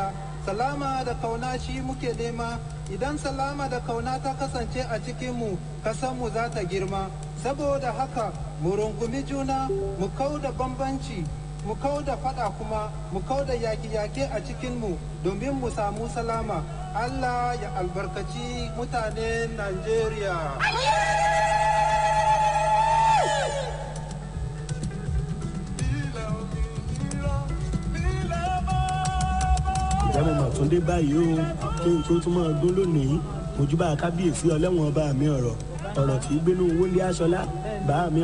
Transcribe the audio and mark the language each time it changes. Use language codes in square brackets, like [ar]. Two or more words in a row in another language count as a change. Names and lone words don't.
[ha] Salama da kauna shi muke nema idan salama da kauna ta kasance a cikinmu kasanmu za ta girma. Saboda haka mu rungumi juna mu kauda bambanci mu kauda fada kuma mu kauda yaki-yaki a cikinmu domin mu samu salama. Allah ya albarkaci mutanen Najeriya. [yo] ìjẹ́mu màtúndé báyìí o kí n tó tún máa dún lónìí mojúbà kábíyèsí ọlẹ́wọ̀n bá mi ọ̀rọ̀ tí gbénú wọlé aṣọlá bá mi